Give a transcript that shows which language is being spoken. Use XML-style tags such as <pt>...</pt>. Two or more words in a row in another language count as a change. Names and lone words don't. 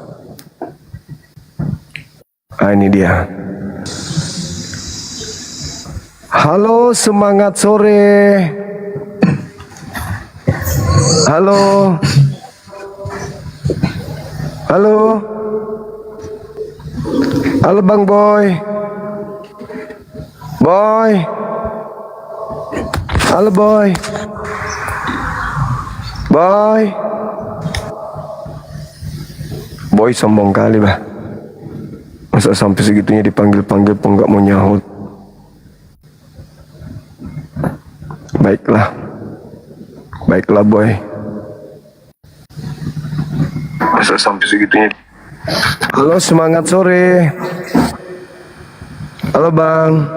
<id>Ini dia. Halo, semangat sore. Halo. Halo. Halo Bang Boy. Boy. Halo Boy. Boy. Boy sombong kali bah. Masa sampai segitunya dipanggil-panggil pun nggak mau nyahut. Baiklah. Baiklah Boy. Masa sampai segitunya. Halo, semangat sore. Halo Bang.</id>